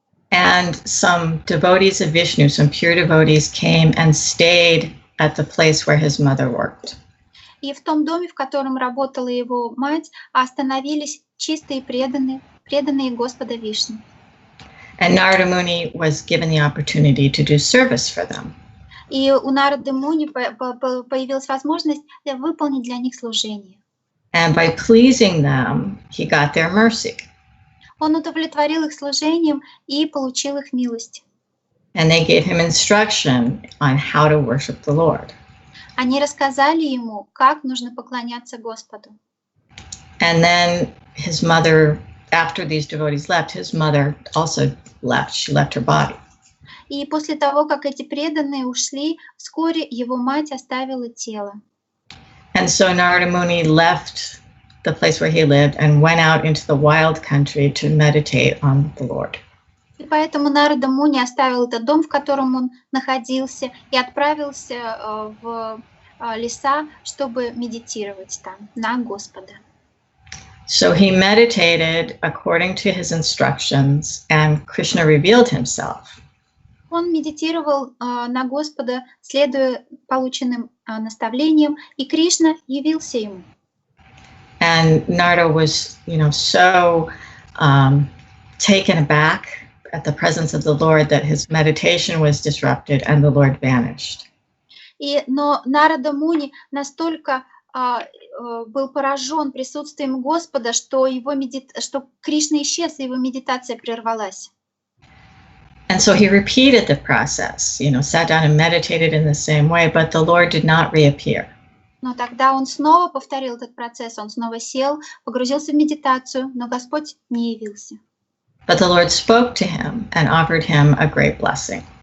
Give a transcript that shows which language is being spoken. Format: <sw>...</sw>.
<en>And some devotees of Vishnu, some pure devotees, came and stayed at the place where his mother worked.</en> <ru>И в том доме, в котором работала его мать, остановились чистые преданные Господа Вишну.</ru> <en>And Narada Muni was given the opportunity to do service for them.</en> <ru>И у Нарады Муни появилась возможность выполнить для них служение.</ru> <en>And by pleasing them, he got their mercy.</en> <ru>Он удовлетворил их служением и получил их милость.</ru> <en>And they gave him instruction on how to worship the Lord.</en> <ru>Они рассказали ему, как нужно поклоняться Господу.</ru> <en>And then his mother, after these devotees left, his mother also left. She left her body.</en> <ru>И после того, как эти преданные ушли, вскоре его мать оставила тело.</ru> <en>And so Narada Muni left the place where he lived and went out into the wild country to meditate on the Lord.</en> <ru>И поэтому Нарада Муни оставил этот дом, в котором он находился, и отправился в леса, чтобы медитировать там на Господа.</ru> <en>So he meditated according to his instructions, and Krishna revealed himself.</en> <ru>Он медитировал на Господа, следуя полученным наставлениям, и Кришна явился ему.</ru> <en>And Narada was, so taken aback at the presence of the Lord that his meditation was disrupted and the Lord vanished.</en> <ru>Но Нарада Муни настолько был поражен присутствием Господа, что что Кришна исчез, и его медитация прервалась.</ru> <en>And so he repeated the process, sat down and meditated in the same way, but the Lord did not reappear.</en> <ru>Но тогда он снова повторил этот процесс, он снова сел, погрузился в медитацию, но Господь не явился.</ru> <en>But the Lord spoke to him and offered him a great blessing.</en>